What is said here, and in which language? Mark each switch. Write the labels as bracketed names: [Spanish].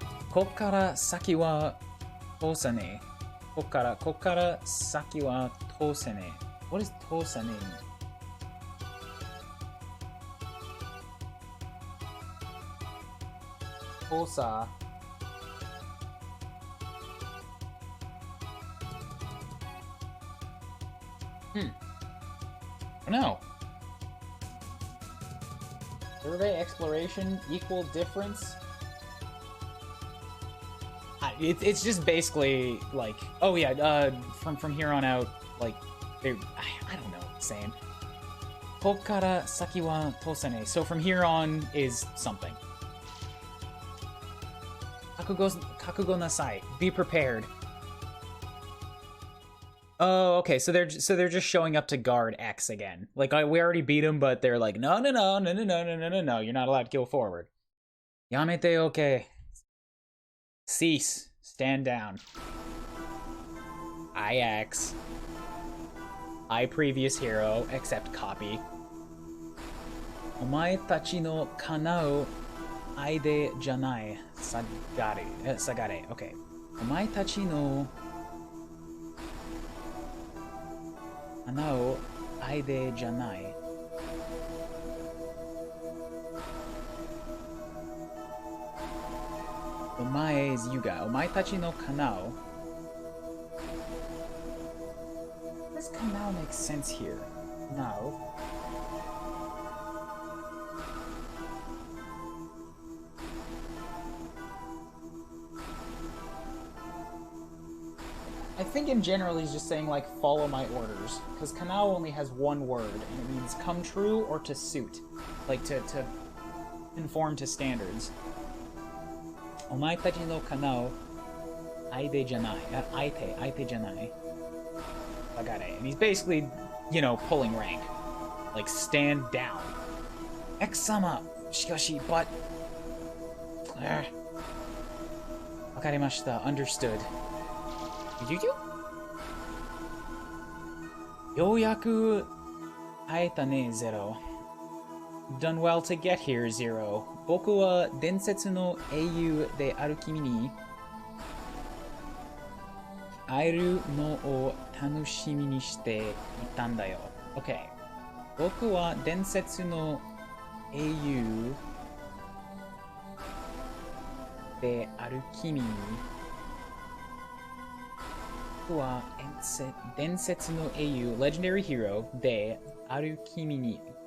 [Japanese] こっから先は通さねえ。こっから先は通せねえ。 [English] What is 通さねえ? [Japanese] 通さ。 [English] No. Survey, exploration, equal difference. It's just basically like, oh yeah, from here on out, like, I don't know what it's saying. [Japanese] こっから先は通せねえ. [English] So from here on is something. [Japanese] 覚悟なさい. [English] Be prepared. Oh, okay. So they're just showing up to guard X again. Like, we already beat him, but they're like, no. You're not allowed to go forward. Yamete, okay. Cease. Stand down. IX. I previous hero, except copy. [Japanese] お前たちの叶う相手じゃない。下がれ。Okay. お前たちの叶う相手じゃない。お前 [English] is you guy. [Japanese] お前たちの叶う。 [English] Does 叶う make sense here? No. I think in general he's just saying, like, follow my orders. Because kanao only has one word, and it means come true or to suit. Like, to conform to standards. [Japanese] お前たちのkanao相手じゃない。相手じゃない。 [English] I got it. And he's basically, you know, pulling rank. Like, stand down. X-sama! Shikashi, but... [Japanese] わかりました。 [English] Understood. Did you do? [Japanese] ようやく会えたね、ゼロ。 [English] Done well to get here, Zero. [Japanese] 僕は伝説の英雄である君に会えるのを楽しみにしていたんだよ。 [English] OK。 [Japanese] 僕は伝説の英雄である君に僕は伝説の英雄 [English] Legendary Hero [Japanese] である君に